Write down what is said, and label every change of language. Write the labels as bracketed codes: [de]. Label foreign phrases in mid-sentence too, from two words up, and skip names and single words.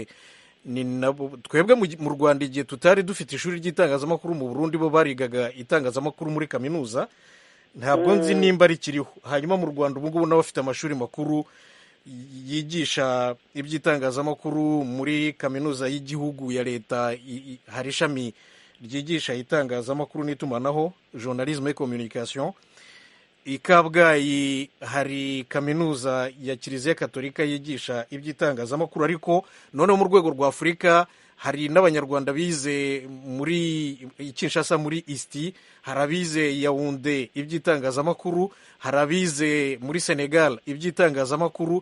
[rw] Ni nabo twebwe mu Rwanda igihe tutari dufite ishuri ry'itangazamakuru, mu Burundi bo barigaga itangazamakuru muri kaminuza. Ntabwo nzi nimba rikiriho. Hanyuma mu Rwanda ubu ngubu nabo bafite amashuri makuru yigisha iby'itangazamakuru. Muri kaminuza y'igihugu ya leta hari ishami ryigisha itangazamakuru n'itumanaho, [fr] journalisme et communication. [rw] I Kabgayi hari kaminuza ya Kiliziya Katolika yigisha iby'itangazamakuru. Ariko noneho mu rwego rwa Afurika hari n'abanyarwanda bize muri Kinshasa muri ISTI, hari abize Yaounde iby'itangazamakuru, hari abize muri Senegal iby'itangazamakuru.